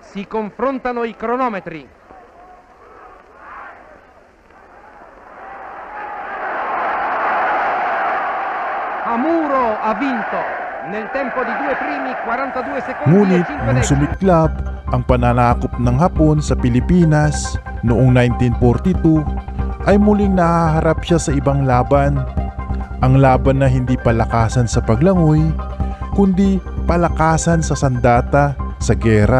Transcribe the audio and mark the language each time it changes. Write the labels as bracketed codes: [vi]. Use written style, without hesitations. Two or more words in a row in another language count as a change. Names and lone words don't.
[it] confrontano i cronometri. Amuro ha vinto nel tempo di 2 primi 42 secondi e [tl] Ngunit [it] 5 [tl] nung [it] decimi. [tl] sumiklab ang pananakop ng Hapon sa Pilipinas noong 1942 ay muling nahaharap siya sa ibang laban. Ang laban na hindi palakasan sa paglangoy, kundi palakasan sa sandata sa gera.